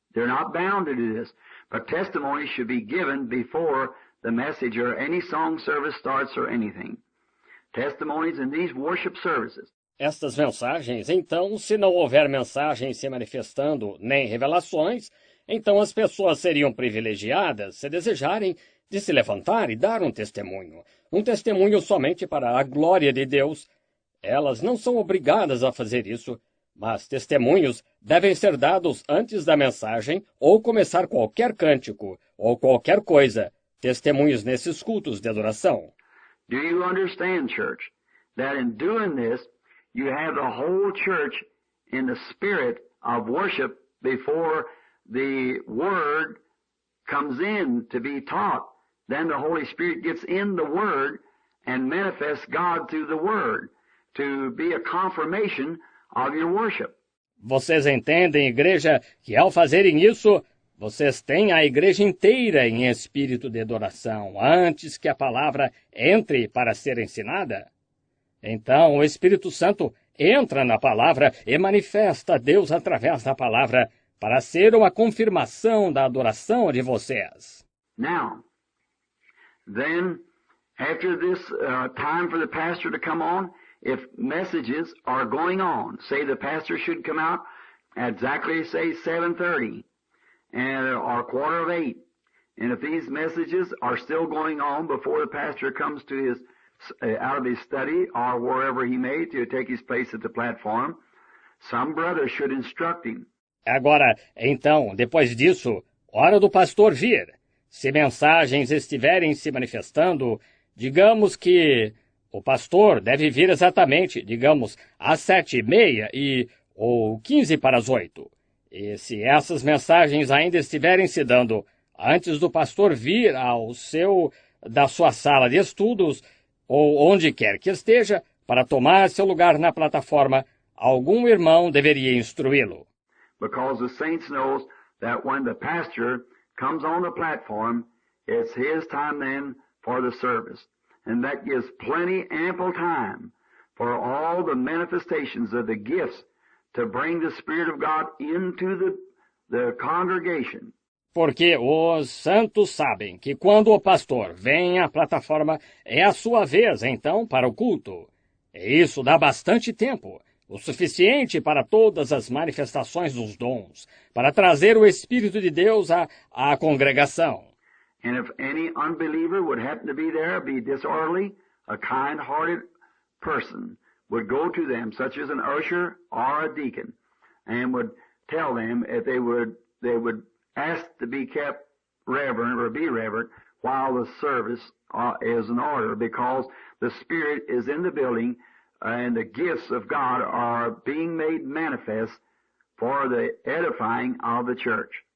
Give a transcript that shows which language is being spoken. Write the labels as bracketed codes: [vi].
[en] They're not bound to do this, but testimony should be given before the message or any song service starts or anything. Testimonies in these worship services. [pt] Estas mensagens, então, se não houver mensagens se manifestando, nem revelações, então as pessoas seriam privilegiadas, se desejarem, de se levantar e dar um testemunho somente para a glória de Deus. Elas não são obrigadas a fazer isso, mas testemunhos devem ser dados antes da mensagem ou começar qualquer cântico ou qualquer coisa, testemunhos nesses cultos de adoração. [en] Do you understand, church, that in doing this, you have the whole church in the spirit of worship before the Word comes in to be taught. Then the Holy Spirit gets in the Word and manifests God through the Word to be a confirmation of your worship. [pt] Vocês entendem, igreja, que ao fazerem isso, vocês têm a igreja inteira em espírito de adoração antes que a palavra entre para ser ensinada? Então, o Espírito Santo entra na palavra e manifesta a Deus através da palavra para ser uma confirmação da adoração de vocês. [en] Now, then, after this time for the pastor to come on, if messages are going on, say the pastor should come out at exactly, say, 7:30 or 7:45, and if these messages are still going on before the pastor comes to his out of his study or wherever he may to take his place at the platform, some brother should instruct him. [pt] Agora, então, depois disso, hora do pastor vir. Se mensagens estiverem se manifestando, digamos que o pastor deve vir exatamente, digamos, às 7:30 ou 7:45. E se essas mensagens ainda estiverem se dando antes do pastor vir da sua sala de estudos, ou onde quer que esteja, para tomar seu lugar na plataforma, algum irmão deveria instruí-lo. [en] Because the saints knows that when the pastor comes on the platform, it's his time then for the service. And that gives plenty, ample time for all the manifestations of the gifts to bring the Spirit of God into the congregation. [pt] Porque os santos sabem que quando o pastor vem à plataforma, é a sua vez, então, para o culto. E isso dá bastante tempo, o suficiente para todas as manifestações dos dons, para trazer o Espírito de Deus à congregação. [en] And if any unbeliever would happen to be there, be disorderly, a kind-hearted person would go to them, such as an usher or a deacon, and would tell them if they would ask to be kept reverent or be reverent while the service is in order, because the Spirit is in the building and the gifts of God are being made manifest for the edifying of the church.